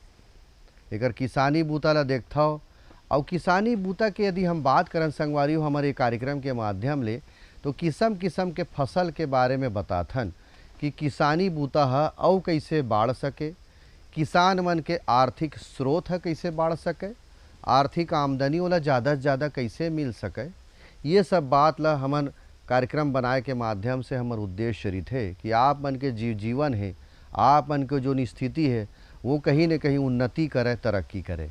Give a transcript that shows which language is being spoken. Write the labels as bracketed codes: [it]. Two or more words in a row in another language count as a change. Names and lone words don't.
[hne] एकर किसानी बूता ला देखता हो और किसानी बूता के यदि हम बात करन संगवारी हो हमारे कार्यक्रम के माध्यम ले, तो किस्म किस्म के फसल के बारे में बताथन कि किसानी बूता है और कैसे बाढ़ सके, किसान मन के आर्थिक स्रोत है कैसे बाढ़ सके, आर्थिक आमदनी वाला ज़्यादा से ज़्यादा कैसे मिल सके। ये सब बात ला हमन कार्यक्रम बनाए के माध्यम से हमार उद्देश्य रही कि आप मन के जीवन है, आप मन के जो स्थिति है वो कहीं न कहीं उन्नति करे, तरक्की करे।